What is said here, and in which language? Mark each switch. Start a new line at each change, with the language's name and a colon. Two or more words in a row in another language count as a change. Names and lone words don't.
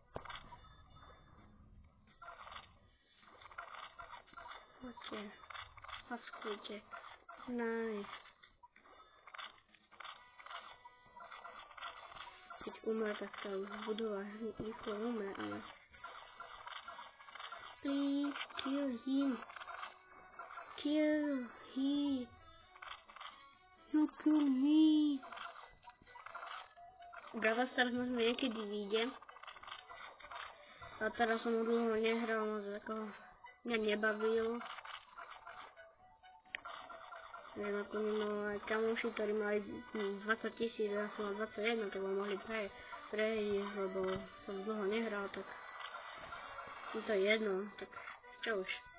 Slovak: Poďte, paskujte. Nice. Keď umre, tak sa už budova rýchlo umre, ale...
English: Please kill him. Kill him. You kill me.
Slovak: Brava Stars možno niekedy vyjde. A teraz som ho dlho nehral, moc ako mňa nebavil. Že naplnilo aj kamoši, ktorí mali 20 000, ja som mal 21, tak ho mohli prejsť, lebo som dlho nehral, tak je to jedno, tak čo už.